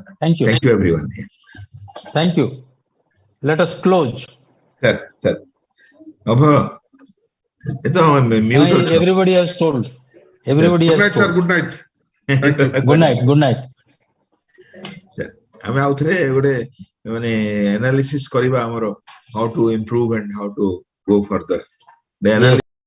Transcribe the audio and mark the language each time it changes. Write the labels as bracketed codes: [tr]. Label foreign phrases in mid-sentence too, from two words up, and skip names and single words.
[en] Thank you. Thank you, everyone. Thank you. Let us close. Sir, sir. Everybody has told. Everybody Good has night, told. sir. Good night. Thank you. Good night. Good night. Sir, [or] ଆମେ ଆଉଥରେ ଗୋଟେ [en] analysis [or] କରିବା ଆମର [en] how to improve and how to go further. The analysis